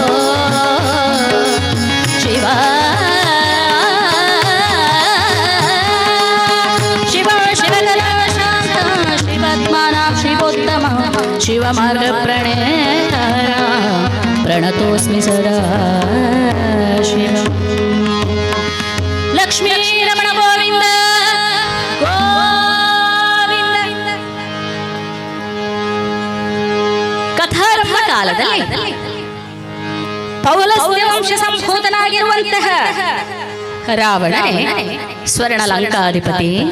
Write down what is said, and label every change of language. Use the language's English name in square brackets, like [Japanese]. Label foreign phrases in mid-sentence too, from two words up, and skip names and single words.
[Sanskrit] ಶಿವ ಶಿವ ಶಿವಕಲಾ ಶಾಂತ ಶ್ರೀಪದ್ಮನಾಭ ಶಿವೋತ್ತಮ ಶಿವ ಮಾರ್ಗ ಪ್ರಣೇತರ ಪ್ರಣತೋಸ್ಮಿ ಸದಾ ಶಿವ ಲಕ್ಷ್ಮೀ ರಮಣ ಗೋವಿಂದ ಗೋವಿಂದ. [Kannada] ಕಥಾರಂಭ ಕಾಲದಲ್ಲಿ ಪೌಲಸ್ತ್ಯ ವಂಶ ಸಂಭೂತನಾಗಿರುವಂತಹ ರಾವಣನೇ ಸ್ವರ್ಣ ಲಂಕಾಧಿಪತಿ,